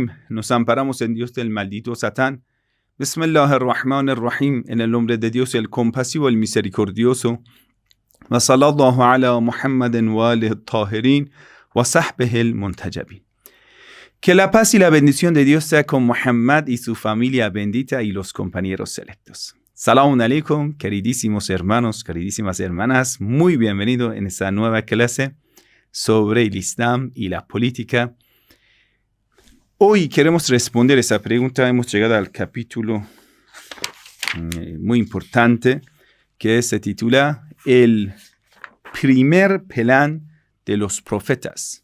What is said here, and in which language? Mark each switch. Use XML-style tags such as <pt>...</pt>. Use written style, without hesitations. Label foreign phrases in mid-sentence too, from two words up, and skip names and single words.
<es>Nos amparamos en Dios del maldito Satán.</es> <ar>بسم الله الرحمن الرحيم.</ar> <es>En el nombre de Dios el compasivo, el misericordioso.</es> <ar>وصلى الله على محمد وآله الطاهرين وصحبه المنتجبين.</ar> <es>Que la paz y la bendición de Dios sea con Muhammad y su familia bendita y los compañeros selectos.</es> <ar>سلام عليكم,</ar> <es>queridísimos hermanos, queridísimas hermanas. Muy bienvenido en esta nueva clase sobre el Islam y la política. Hoy queremos responder esa pregunta. Hemos llegado al capítulo muy importante que se titula El primer plan de los profetas.</es>